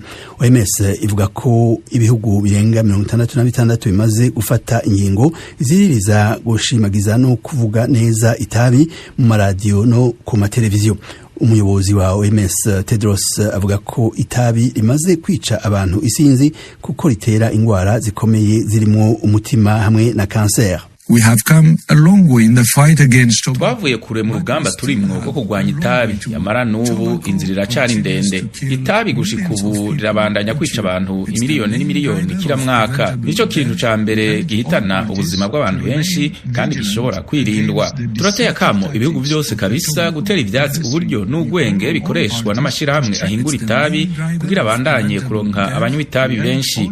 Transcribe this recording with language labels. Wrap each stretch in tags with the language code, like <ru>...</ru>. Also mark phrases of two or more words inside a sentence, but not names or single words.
<rn>OMS ivuga ko ibihugu birenga 66 bimaze gufata ingingo ziririza gushimagiza no kuvuga neza itabi mu maradiyo no ku mateleviziyo. Umuyobozi wa OMS Tedros avuga ko itabi rimaze kwica abantu isinzi kuko ritera ingwara zikomeye zirimo umutima hamwe na cancer.</rn> <en>We have come a long way in the fight against tobacco.</en> <rn>Twavuye kure mu rugamba turimwo ko kurwanya itabi, yamara n'ubu inzira iracari ndende. Itabi gushika ubu rirabandanya kwica abantu imiliyoni n'imiliyoni kila mwaka. Nico kintu ca mbere gihitana ubuzima bw'abantu benshi kandi gishobora kwirindwa. Turateye akamo ibihugu byose kabisa gutera ivyatsi uburyo n'ugwenge bikoreshwa n'amashirahamwe ahingura itabi kugira bandanye kuronka abanywa itabi benshi.</rn>